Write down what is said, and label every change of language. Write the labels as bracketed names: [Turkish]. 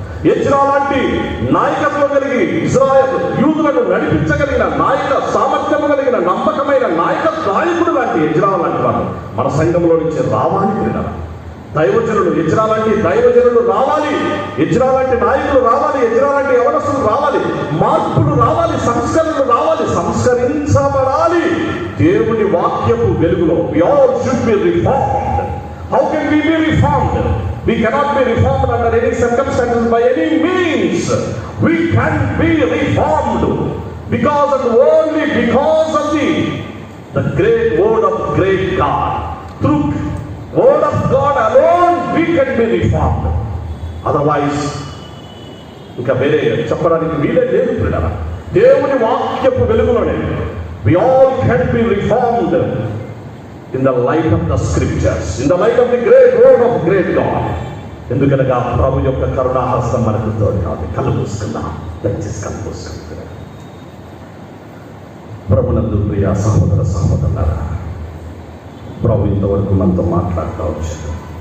[Telugu] Ezra లాంటి నాయకత్వం కలిగి ఇజ్రాయెల్ యూదులను నడిపించగలిగిన నాయక సామర్థ్యం కలిగిన నమ్మకమైన నాయకుడు లాంటి ఎజ్రా లాంటి వారు మన సంఘంలో నుంచి రావాలి. దైవజనులు, ఎజ్రా లాంటి దైవజనులు రావాలి, ఎజ్రా లాంటి నాయకులు రావాలి, ఎజ్రా లాంటి యవనస్తులు రావాలి, మార్పులు రావాలి, సంస్కరణలు రావాలి, సంస్కరించబడాలి దేవుని వాక్యపు వెలుగులో. [English] We all should be reformed. How can we be reformed? We cannot be reformed under any circumstances by any means. We can be reformed because and only because of the great word of great God. Through word of God alone we can be reformed. Otherwise, [Telugu] ఇంకా వేరే చెప్పడానికి వీలే లేదు ప్రియులారా. దేవుని వాక్యపు వెలుగులోనే [English] we all can be reformed in the light of the scriptures, in the light of the great word of great God. [Telugu] ఎందుకనగా ప్రభు యొక్క కరుణాహస్తం మనకు తోడు కాదు. కళ్ళు మూసుకుందాం, దయచేసి కళ్ళు మూసుకుంటున్నాం. ప్రభునందు ప్రియ సహోదర సహోదరులారా, ప్రభు ఇంతవరకు మనతో మాట్లాడుతూ వచ్చాడు.